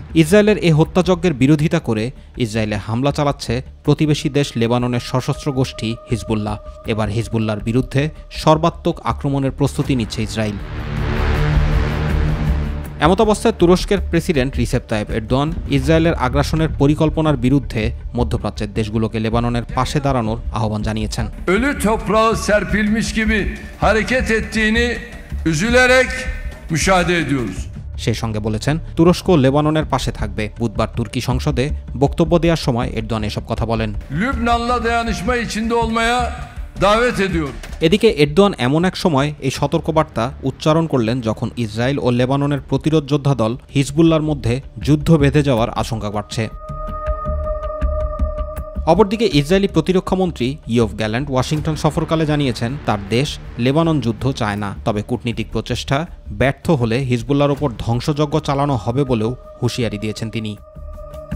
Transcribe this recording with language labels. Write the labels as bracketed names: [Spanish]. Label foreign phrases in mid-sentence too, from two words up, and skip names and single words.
[Bangla] ইসরায়েলের এই হত্যাযজ্ঞের বিরোধিতা করে ইসরায়েলে হামলা চালাচ্ছে প্রতিবেশী দেশ লেবাননের সশস্ত্র গোষ্ঠী হিজবুল্লাহ। এবার হিজবুল্লাহর বিরুদ্ধে সর্বাত্মক আক্রমণের প্রস্তুতি নিচ্ছে ইসরায়েল। এমতাবস্থায় তুরস্কের প্রেসিডেন্ট রিসেপ তাইপ এরদোয়ান ইসরায়েলের আগ্রাসনের পরিকল্পনার বিরুদ্ধে মধ্যপ্রাচ্যের দেশগুলোকে লেবাননের পাশে দাঁড়ানোর আহ্বান জানিয়েছেন। [Turkish] Ölü toprağı serpilmiş gibi hareket ettiğini üzülerek müşahede ediyoruz. [Bangla] সেই সঙ্গে বলেছেন তুরস্ক লেবাননের পাশে থাকবে। বুধবার তুর্কি সংসদে বক্তব্য দেওয়ার সময় এরদোয়ান এসব কথা বলেন। [Turkish] Lübnan'la dayanışma içinde olmaya davet ediyor. [Bangla] এদিকে এরদোয়ান এমন এক সময় এই সতর্কবার্তা উচ্চারণ করলেন যখন ইসরায়েল ও লেবাননের প্রতিরোধ যোদ্ধা দল হিজবুল্লাহর মধ্যে যুদ্ধ বেঁধে যাওয়ার আশঙ্কা বাড়ছে। অপরদিকে ইসরায়েলি প্রতিরক্ষামন্ত্রী ইয়োভ গ্যালান্ট ওয়াশিংটন সফরকালে জানিয়েছেন তার দেশ লেবানন যুদ্ধ চায় না, তবে কূটনীতিক প্রচেষ্টা ব্যর্থ হলে হিজবুল্লাহর ওপর ধ্বংসযজ্ঞ চালানো হবে বলেও হুঁশিয়ারি দিয়েছেন তিনি।